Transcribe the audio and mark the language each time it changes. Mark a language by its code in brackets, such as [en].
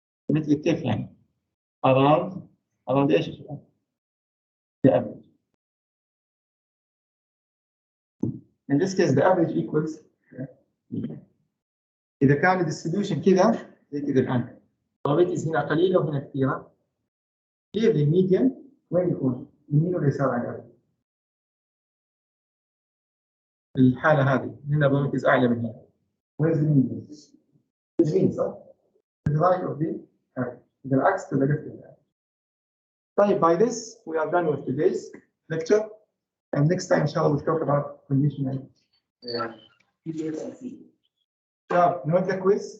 [en] Symmetric كيف يعني؟ around ايش السؤال؟ The average. [ar] In this case, the average equals إذا كان الديستريبيوشن كذا زي كذا الآن probabilities هنا قليلة وهنا كثيرة. Here the median وين يكون؟ يمين ولا يسار على الأرض؟ الحالة هذه هنا probabilities أعلى من هنا. [en] Where's the median? يمين صح؟ To the right of the average. بالعكس to the left of the average. طيب, by this we are done with today's lecture, and next time inshallah we'll talk about conditional PDF and CDF. So note the quiz, it's next Sunday, and note the major exam.